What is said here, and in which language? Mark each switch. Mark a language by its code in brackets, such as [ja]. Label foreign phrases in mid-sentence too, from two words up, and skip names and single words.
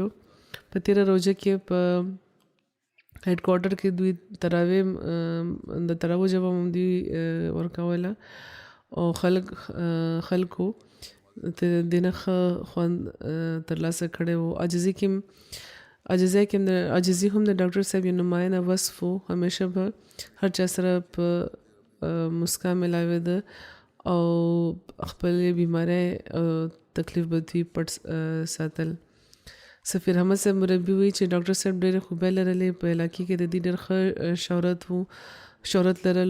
[ps] په تېره روژه کې په هیډ کوارټر کې دوی تراویح د تراویح ژبه هم دوی ورکوله او خلکو د نه ښه خوند ترلاسه کړی و. عاجزي کې هم د ډاکټر صاحب یو نماینده وصف و. همیشه به هر چا سره په مسکا ملاوېده او خپلې بیمارۍ او تکلیف به دوی پټ ساتل. سفیر احمد صاحب مربي وایي چې ډاکټر صاحب ډېرې خوبۍ لرلې. په علاقې کې د دې ډېر ښه شهرت لرلو.